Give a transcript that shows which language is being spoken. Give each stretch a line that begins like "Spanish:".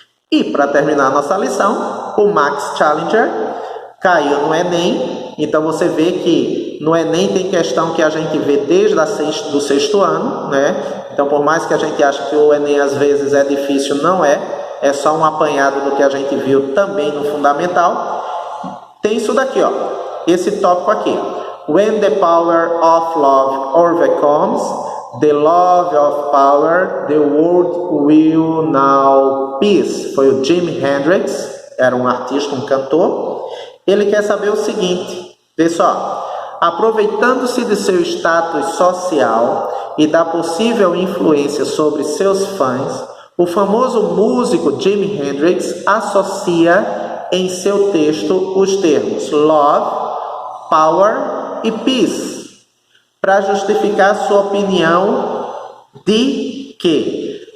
Portuguese: E para terminar a nossa lição, o Max Challenger caiu no Enem. Então você vê que no Enem tem questão que a gente vê desde do sexto ano, né? Então, por mais que a gente ache que o Enem às vezes é difícil, não é. É só um apanhado do que a gente viu também no fundamental. Tem isso daqui, ó. Esse tópico aqui.
English: When the power of love overcomes the love of power, the world will know peace.
Portuguese: Foi o Jimi Hendrix, era um artista, um cantor. Ele quer saber o seguinte, vê só. Aproveitando-se de seu status social e da possível influência sobre seus fãs, o famoso músico Jimi Hendrix associa em seu texto os termos love, power e peace, para justificar sua opinião de que?